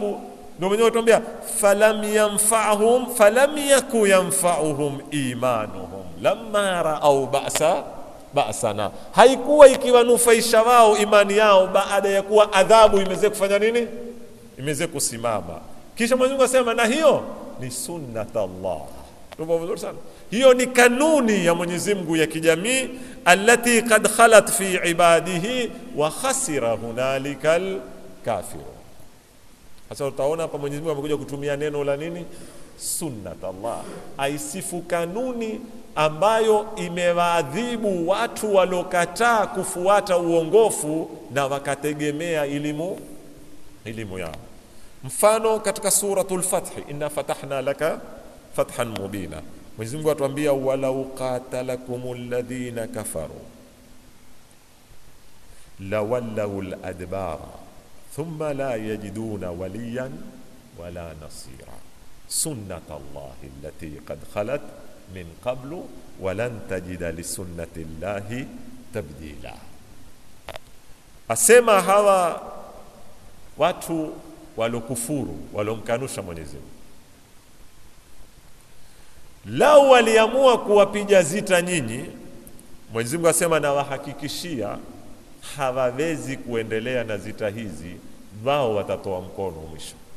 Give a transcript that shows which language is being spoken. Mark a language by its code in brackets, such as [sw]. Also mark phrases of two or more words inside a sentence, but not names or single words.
[sw] Ndio Mwenyezi Mungu atuambia [ar] فلم يك ينفعهم إيمانهم لما رأوا بأسنا, [sw] haikuwa ikiwanufaisha wao imani yao baada ya kuwa adhabu imeze kufanya nini, imeze kusimama. Kisha Mwenyezi Mungu asema na hiyo ni sunnatallah. Ndio vizuri sana. Hiyo ni kanuni ya Mwenyezi Mungu ya kijamii, [ar] التي قد خلت في عباده وخسر هنالك الكافرون. [sw] Sasa utaona hapa Mwenyezi Mungu amekuja kutumia neno la nini? [ar] سنة الله. [sw] Aisifu kanuni ambayo imewaadhibu watu walokataa kufuata uongofu na wakategemea elimu yao. Mfano katika suratul Fath, [ar] إنا فتحنا لك فتحا مبينا. [sw] Mwenyezi Mungu atuambia [ar] ولو قاتلكم الذين كفروا لولوا الأدبار ثم لا يجدون وليا ولا نصيرا. سنة الله التي قد خلت من قبل ولن تجد لسنة الله تبديلا. [sw] Asema hawa watu walokufuru, walomkanusha Mwenyezi Mungu, lao waliamua kuwapiga zita nyinyi, Mwenyezi Mungu asema na wahakikishia hawawezi kuendelea na zita hizi, wao watatoa mkono mwisho.